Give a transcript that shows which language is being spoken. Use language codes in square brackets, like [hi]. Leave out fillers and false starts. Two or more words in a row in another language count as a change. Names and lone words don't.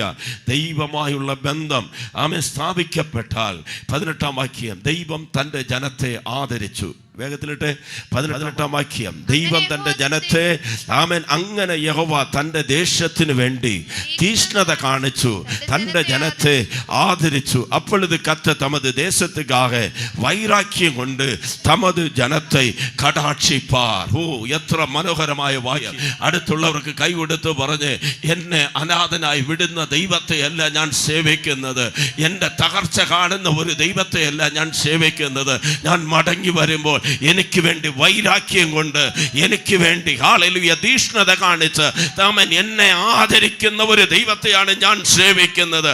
[ml] ദൈവമായുള്ള ബന്ധം ആമേൻ സ്ഥാപിക്കപ്പെട്ടാൽ 18-ാം വാക്യം, ദൈവം തൻ്റെ ജനത്തെ ആദരിച്ചു. വേഗത്തിലിട്ട് 18-ാം വാക്യം, ദൈവം തൻ്റെ ജനത്തെ ആമേൻ അങ്ങനെ യഹോവ തൻ്റെ ദേശത്തിന് വേണ്ടി തീഷ്ണത കാണിച്ചു, തൻ്റെ ജനത്തെ ആദരിച്ചു. [ta] அப்பொழுது கர்த்தர் தமது தேசத்துக்காக வைராக்கியம் கொண்டு தமது ஜனத்தை கடாட்சிப்பார். [ml] ഓ എത്ര മനോഹരമായ വാക്യം. അടുത്തുള്ളവർക്ക് കൈ കൊടുത്ത് പറഞ്ഞ്, എന്നെ അനാഥനായി വിടുന്ന ദൈവത്തെയല്ല ഞാൻ സേവിക്കുന്നത്, എൻ്റെ തകർച്ച കാണുന്ന ഒരു ദൈവത്തെയല്ല ഞാൻ സേവിക്കുന്നത്. ഞാൻ മടങ്ങി വരുമ്പോൾ എനിക്ക് വേണ്ടി വൈരാഗ്യം കൊണ്ട്, എനിക്ക് വേണ്ടി ഹല്ലേലൂയ തീഷ്ണത കാണിച്ച് താമൻ എന്നെ ആദരിക്കുന്ന ഒരു ദൈവത്തെയാണ് ഞാൻ സേവിക്കുന്നത്.